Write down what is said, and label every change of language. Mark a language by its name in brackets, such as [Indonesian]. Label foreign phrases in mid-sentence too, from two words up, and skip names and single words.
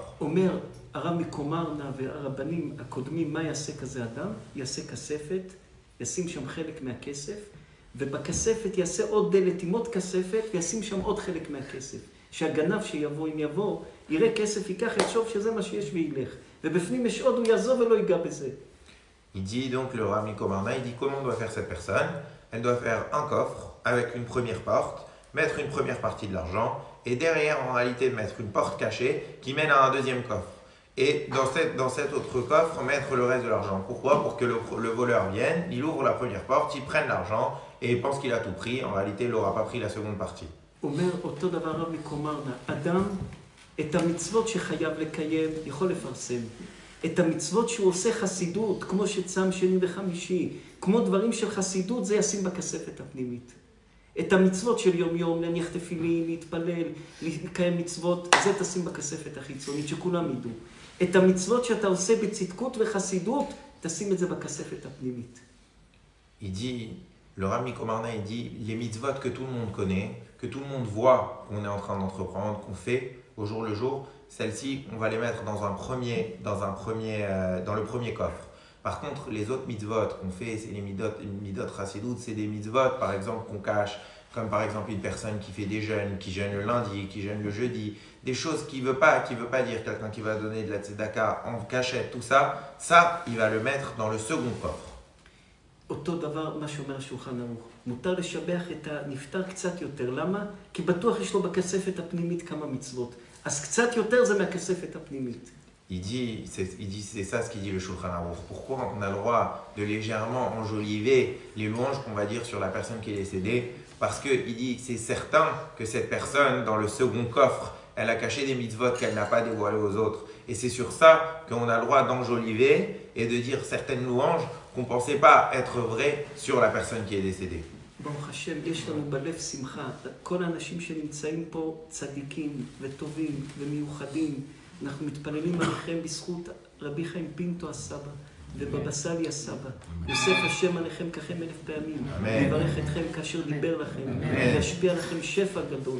[Hebrew] אומר הרב מקומרנה והרבנים הקודמים, מה יעשה כזה אדם? יעשה כספת, ישים שם חלק מהכסף, ובכספת יעשה עוד דלת עם עוד כספת, וישים שם עוד חלק מהכסף. שהגנב שיבוא, אם יבוא, יראה כסף, ייקח, יחשוב שזה מה שיש וילך. ובפנים יש עוד, הוא יעזוב ולא ייגע בזה. [French] Il dit donc, le Rav Miko Marana, il dit comment doit faire cette personne. Elle doit faire un coffre avec une première porte, mettre une première partie de l'argent, et derrière, en réalité, mettre une porte cachée qui mène à un deuxième coffre. Et dans cet autre coffre, mettre le reste de l'argent. Pourquoi? Pour que le voleur vienne, il ouvre la première porte, il prenne l'argent, et il pense qu'il a tout pris. En réalité, il n'aura pas pris la seconde partie. [Hebrew] אומר אותו דבר הרב מקומרנה, אדם את המצוות שחייב לקיים יכול לפרסם. את המצוות שהוא עושה חסידות, כמו שצם שני וחמישי, כמו דברים של חסידות, זה ישים בכספת הפנימית. את המצוות של יום יום, להניח תפילין, להתפלל, לקיים מצוות, זה תשים בכספת החיצונית, שכולם ידעו. את המצוות שאתה עושה בצדקות וחסידות, תשים את זה בכספת הפנימית. [French] Il dit, le Rav Miko Marana, il dit, les mitzvot que tout le monde connaît, que tout le monde voit qu'on est en train d'entreprendre, qu'on fait au jour le jour, celles-ci, on va les mettre dans le premier coffre. Par contre, les autres mitzvot qu'on fait, c'est les [Hebrew] מידות חסידות, [French] c'est des mitzvot, par exemple, qu'on cache, comme par exemple une personne qui fait des jeûnes, qui jeûne le lundi, qui jeûne le jeudi, des choses qui veut pas dire, quelqu'un qui va donner de la tzedaka en cachette, tout ça, il va le mettre dans le second coffre. [Hebrew] אותו דבר מה שאומר השולחן ערוך. מותר לשבח את הנפטר קצת יותר. למה? כי בטוח יש לו בכספת הפנימית כמה מצוות. אז קצת יותר זה מהכספת הפנימית. [French] Il dit, c'est ça ce qu'il dit le Shulchan Aruch. Pourquoi on a le droit de légèrement enjoliver les louanges qu'on va dire sur la personne qui est décédée? Parce qu'il dit, c'est certain que cette personne, dans le second coffre, elle a caché des mitzvot qu'elle n'a pas dévoilées aux autres. Et c'est sur ça qu'on a le droit d'enjoliver et de dire certaines louanges qu'on ne pensait pas être vraies sur la personne qui est décédée. [Hebrew] ברוך השם, יש לנו בלב שמחה. כל האנשים שנמצאים פה צדיקים וטובים ומיוחדים, אנחנו מתפללים עליכם בזכות רבי חיים פינטו הסבא ובבא סאלי הסבא. יוסף השם עליכם ככם 1000 פעמים. יברך אתכם כאשר דיבר לכם. וישפיע לכם שפע גדול.